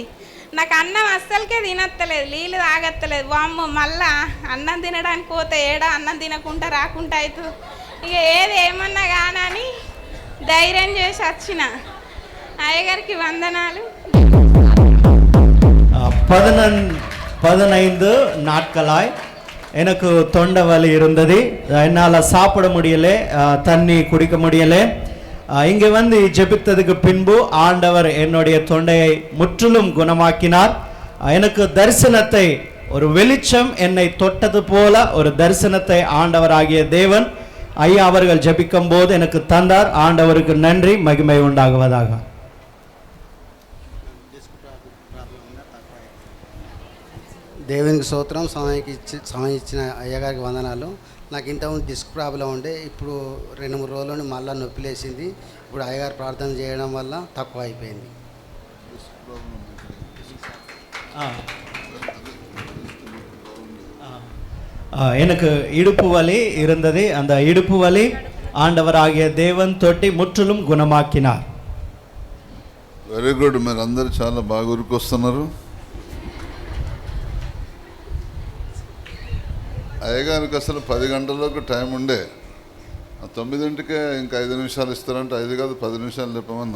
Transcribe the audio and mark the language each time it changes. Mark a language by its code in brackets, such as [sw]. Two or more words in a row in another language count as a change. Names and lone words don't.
[te] నాకు అన్నం అస్సలకే తినత్తలేదు, నీళ్ళు తాగత్తలేదు. వామ్మో మళ్ళా అన్నం తినడానికి పోతే ఏడా అన్నం తినకుండా రాకుండా అవుతుంది. ఇక ఏది ఏమన్నా కానీ ధైర్యం చేసి వచ్చిన. అయ్యగారికి వందనాలు. [ta] 15 நாட்களாய் எனக்கு தொண்டை வலி இருந்தது. என்னால் சாப்பிட முடியலை, தண்ணி குடிக்க முடியலை. இங்கே வந்து ஜெபித்ததுக்கு பின்பு ஆண்டவர் என்னுடைய தொண்டையை முற்றிலும் குணமாக்கினார். எனக்கு தரிசனத்தை, ஒரு வெளிச்சம் என்னை தொட்டது போல ஒரு தரிசனத்தை ஆண்டவராகிய தேவன் ஐயா அவர்கள் ஜெபிக்கும் போது எனக்கு தந்தார். ஆண்டவருக்கு நன்றி, மகிமை உண்டாகுவதாக. [te] దేవునికి స్తోత్రం. సమయం ఇచ్చిన అయ్యగారికి వందనాలు. నాకు ఇంతకుముందు [en] disc problem [te] ఉండే, ఇప్పుడు 2-3 రోజులు మళ్ళీ నొప్పి లేచింది. ఇప్పుడు అయ్యగారు ప్రార్థన చేయడం వల్ల తక్కువ అయిపోయింది. [ta] எனக்கு இடுப்பு வலி இருந்தது. அந்த இடுப்பு வலி ஆண்டவராகிய தேவன் தொட்டி முற்றிலும் குணமாக்கினார். [en] very good. [te] మీరు అందరూ చాలా బాగా ఉరికొస్తున్నారు. అయ్యగారికి అసలు 10 గంటలకు టైం ఉండే, 9ంటికే ఇంకా 5 నిమిషాలు ఇస్తారంటే 5 కాదు 10 నిమిషాలు చెప్పమన్నా.